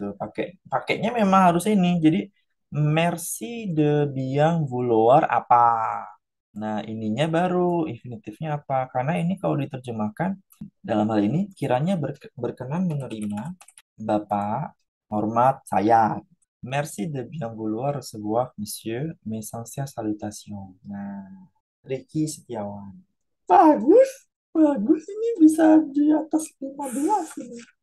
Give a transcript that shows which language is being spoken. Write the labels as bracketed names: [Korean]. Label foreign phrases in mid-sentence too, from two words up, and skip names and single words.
[Indonesian] Pakainya memang harus ini. [French] Jadi merci de bien vouloir apa? [Indonesian] Nah, ininya baru infinitifnya apa? Karena ini kalau diterjemahkan dalam hal ini kiranya berkenan menerima Bapak, hormat saya. [French] Merci de bien vouloir recevoir, monsieur, mes sincères salutations. [Indonesian] Nah, Ricky Setiawan. Bagus, bagus ini bisa di atas 15 ini.